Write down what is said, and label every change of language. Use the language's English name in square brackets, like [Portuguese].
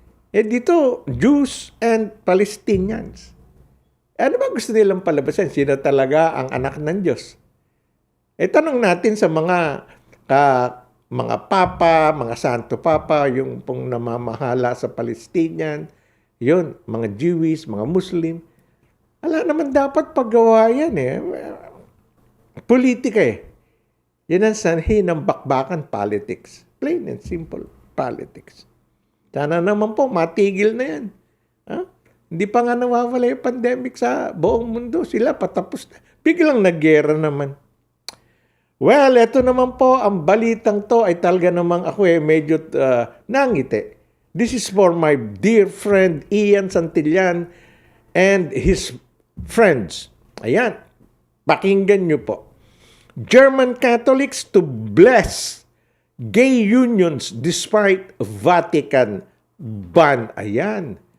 [Filipino] Dito, [English] Jews and Palestinians. [Filipino] Ano ba gusto nilang palabasan? Sino talaga ang anak ng Diyos? Tanong natin sa mga mga papa, mga santo papa, yung pong namamahala sa Palestinian, yun, mga Jewish, mga Muslim. Wala naman dapat paggawa yan eh. Politika eh. Yan ang sanhi ng bakbakan politics. [English] Plain and simple politics. [Filipino] Sana naman po matigil na yan. Ha? Hindi pa nga nawawala yung pandemic sa buong mundo. Sila patapos na. Biglang nagyera naman. Well, ito naman po, ang balitang to ay talaga namang ako medyo nangiti. [English] This is for my dear friend Ian Santillan and his friends. [Filipino] Ayan, pakinggan nyo po. [English] German Catholics to bless gay unions despite Vatican ban. [Filipino] Ayan.